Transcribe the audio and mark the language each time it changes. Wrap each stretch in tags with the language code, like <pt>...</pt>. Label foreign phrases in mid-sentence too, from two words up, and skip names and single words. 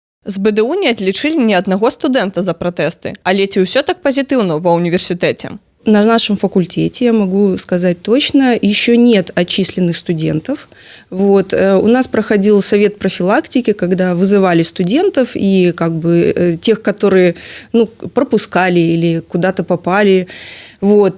<be>З БДУ не адлічылі ні аднаго студэнта за пратэсты, але ці ўсё так пазітыўна ва універсітэце?</be> <ru>На нашем факультете, я могу сказать точно, еще нет отчисленных студентов. Вот. У нас проходил совет профилактики, когда вызывали студентов и тех, которые пропускали или куда-то попали. Вот.</ru>